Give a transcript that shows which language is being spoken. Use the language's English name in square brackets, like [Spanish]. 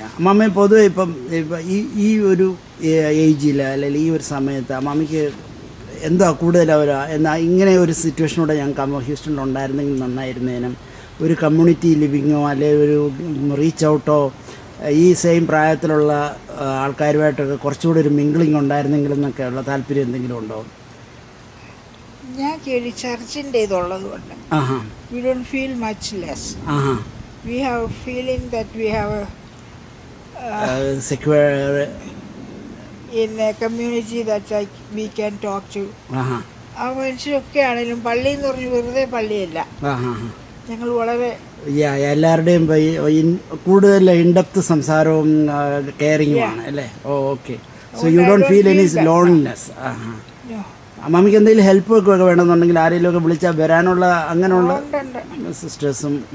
[Malayalam] അമ്മ പൊതുവെ ഇപ്പം ഈ ഒരു ഏജിൽ അല്ലെങ്കിൽ ഈ ഒരു സമയത്ത് അമ്മയ്ക്ക് എന്താ കൂടുതൽ എന്നാ ഇങ്ങനെ ഒരു സിറ്റുവേഷനോടെ ഞങ്ങൾക്ക് ഹ്യൂസ്റ്റണിൽ ഉണ്ടായിരുന്നെങ്കിൽ നന്നായിരുന്നേനും, ഒരു കമ്മ്യൂണിറ്റി ലിവിങ്ങോ അല്ലെങ്കിൽ ഒരു റീച്ച് ഔട്ടോ ഈ സെയിം പ്രായത്തിലുള്ള ആൾക്കാരുമായിട്ടൊക്കെ കുറച്ചുകൂടി ഒരു മിംഗ്ലിംഗ് ഉണ്ടായിരുന്നെങ്കിലെന്നൊക്കെ ഉള്ള താല്പര്യം എന്തെങ്കിലും ഉണ്ടോ? ഞാൻ കേಳಿ ചർച്ചിൻ്റെ ഇതുള്ളത് കൊണ്ട് [English] we don't feel much less. We have a feeling that we have a secure in a community that like we can talk to. [Malayalam] ആ മനുഷ്യരൊക്കെ ആണെങ്കിലും പള്ളി എന്ന് പറഞ്ഞ് വെറുതെ പള്ളിയല്ല, ഞങ്ങൾ വളരെ എല്ലാവരുടെയും കൂടുതൽ ഇൻഡെപ്ത് സംസാരവും കെയറിങ്ങുമാണ് അല്ലേ? Okay. [English] So you don't feel any loneliness? [Malayalam] മമ്മിക്ക് എന്തെങ്കിലും ഹെൽപ്പ് ഒക്കെ വേണമെന്നുണ്ടെങ്കിൽ ആരെങ്കിലും ഒക്കെ വിളിച്ചാൽ വരാനുള്ള അങ്ങനെയുള്ള സിസ്റ്റേഴ്സും?